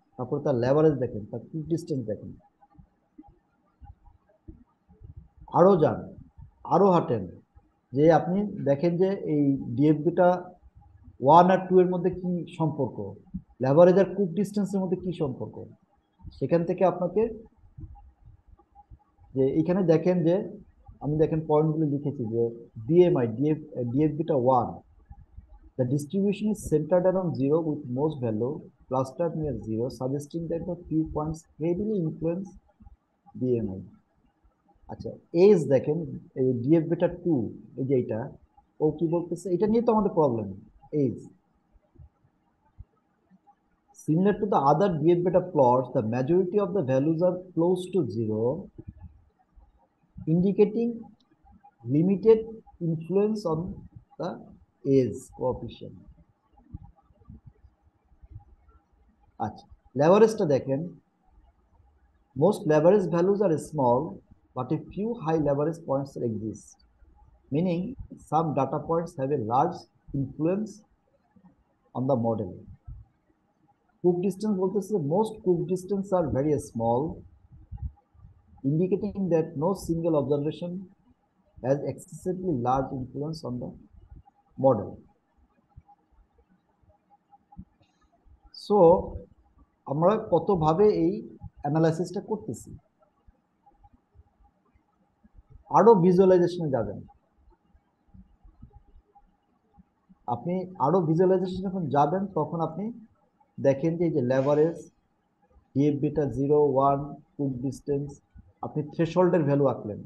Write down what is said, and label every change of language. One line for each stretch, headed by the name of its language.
Bangla: তারপর তার লেভারেজ দেখেন, তার কুক ডিস্টেন্স দেখেন, আরো যান, আরো হাঁটেন, যে আপনি দেখেন যে এই ডিএফ বেটা 1 আর 2 এর মধ্যে কি সম্পর্ক, লেভারেজ আর কুক ডিস্টেন্সের মধ্যে কি সম্পর্ক। সেখান থেকে আপনাকে যে এখানে দেখেন যে আমি দেখেন পয়েন্টগুলো লিখেছি, যে DMI DF beta 1,
English: the distribution is centered around 0 with most value clustered near 0, suggesting that the few points heavily influence DMI.
Bangla: আচ্ছা, এজ দেখেন এই ডিএফ বিটা 2, এই যে এটা ও কি বলতেছে, এটা নিয়ে তো আমাদের problem.
English: As similar to the other DF beta plots, the majority of the values are close to 0, indicating limited influence on the age coefficient.
Bangla: আচ্ছা, লেভারেজটা দেখেন,
English: most leverage values are small, but a few high leverage points exist, meaning some data points have a large influence on the model. Cook distance
Bangla: বলতেছে
English: most cook distance are very small, indicating that no single observation has excessively large influence on the model.
Bangla: So আমরা কতভাবে এই অ্যানালাইসিসটা করতেছি। আরো ভিজুয়ালাইজেশনে যাবেন। আপনি আরো visualisation যখন যাবেন তখন আপনি দেখেন যে এই যে leverage, DF beta 0, 1, cook distance, আপনি থ্রেশহোল্ডের ভ্যালু আঁকলেন।